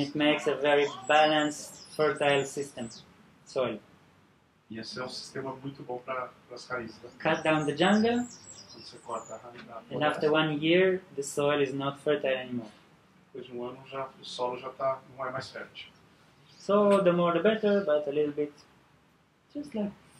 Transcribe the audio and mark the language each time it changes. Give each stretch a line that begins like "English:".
English: it makes a very balanced, fertile system, soil.
Portuguese: E esse é um sistema muito bom para as raízes. Né?
English: Cut down the jungle,
Portuguese: Quando você corta a raiz da
English: and
Portuguese: floresta,
English: after 1 year, the soil is not fertile anymore.
Portuguese: depois de um ano o solo já não é mais fértil.
English: So the more the better, but a little bit, just like